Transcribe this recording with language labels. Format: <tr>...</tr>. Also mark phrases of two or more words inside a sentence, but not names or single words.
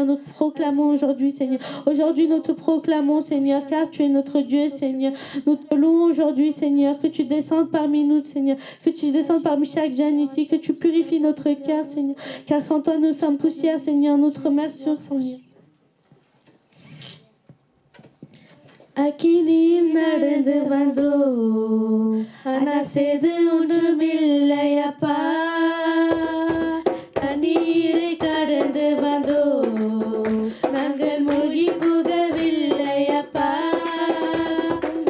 <fr>Nous te proclamons aujourd'hui, Seigneur. Aujourd'hui, nous te proclamons, Seigneur, car tu es notre Dieu, Seigneur. Nous te louons aujourd'hui, Seigneur. Que tu descendes parmi nous, Seigneur. Que tu descendes parmi chaque jeune ici. Que tu purifies notre cœur, Seigneur. Car sans toi, nous sommes poussière, Seigneur. Nous te remercions, Seigneur.</fr> <ta>அக்கினியில் நடந்து வந்தோம் அனசேது ஒன்றுமில்லையப்பா தண்ணீரை கடந்து வந்தோம் நாங்கள் மூழ்கி போகவில்லையப்பா உங்க</ta>